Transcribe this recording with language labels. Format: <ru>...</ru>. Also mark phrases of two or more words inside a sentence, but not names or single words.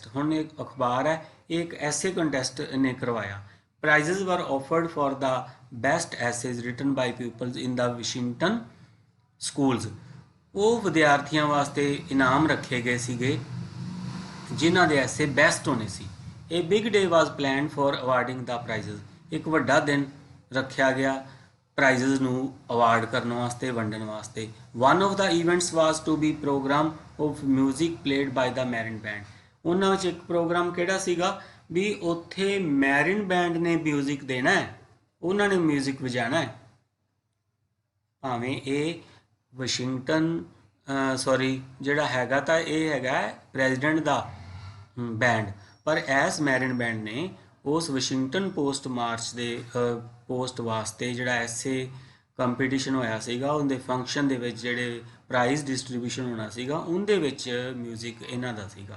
<pa>ਹੁਣ ਇਹ ਅਖਬਾਰ ਹੈ, ਇਹ ਇੱਕ</pa> <en>essay contest</en> <pa>ਨੇ ਕਰਵਾਇਆ।</pa> <en>prizes were offered for the best essays written by peoples in the Washington schools.</en> <pa>ਉਹ ਵਿਦਿਆਰਥੀਆਂ ਵਾਸਤੇ ਇਨਾਮ ਰੱਖੇ ਗਏ ਸੀਗੇ ਜਿਨ੍ਹਾਂ ਦੇ</pa> <en>essay best</en> <pa>ਹੋਣੇ ਸੀ।</pa> <en>A big day was planned for awarding the prizes.</en> <pa>ਇੱਕ ਵੱਡਾ ਦਿਨ ਰੱਖਿਆ ਗਿਆ ਪ੍ਰਾਈਜ਼ਸ ਨੂੰ ਅਵਾਰਡ ਕਰਨ ਵਾਸਤੇ, ਵੰਡਣ ਵਾਸਤੇ।</pa> <en>One of the events was to be program of music played by the Marin Band.</en> <pa>ਉਹਨਾਂ ਵਿੱਚ ਇੱਕ ਪ੍ਰੋਗਰਾਮ ਕਿਹੜਾ ਸੀਗਾ? ਵੀ ਉੱਥੇ ਮੈਰਿਨ ਬੈਂਡ ਨੇ ਮਿਊਜ਼ਿਕ ਦੇਣਾ ਹੈ, ਉਹਨਾਂ ਨੇ ਮਿਊਜ਼ਿਕ ਵਜਾਣਾ ਹੈ। ਭਾਵੇਂ ਇਹ ਵਾਸ਼ਿੰਗਟਨ ਜਿਹੜਾ ਹੈਗਾ ਤਾਂ ਇਹ ਹੈਗਾ ਪ੍ਰੈਜ਼ੀਡੈਂਟ ਦਾ ਬੈਂਡ, ਪਰ ਐਸ ਮੈਰਿਨ ਬੈਂਡ ਨੇ ਉਸ ਵਾਸ਼ਿੰਗਟਨ ਪੋਸਟ ਮਾਰਚ ਦੇ ਪੋਸਟ ਵਾਸਤੇ ਜਿਹੜਾ</pa> <en>essay competition</en> <pa>ਹੋਇਆ ਸੀਗਾ, ਉਹਦੇ ਫੰਕਸ਼ਨ ਦੇ ਵਿੱਚ ਜਿਹੜੇ</pa> <en>prize distribution</en> <pa>ਹੋਣਾ ਸੀਗਾ, ਉਹਦੇ ਵਿੱਚ ਮਿਊਜ਼ਿਕ ਇਹਨਾਂ ਦਾ ਸੀਗਾ।</pa>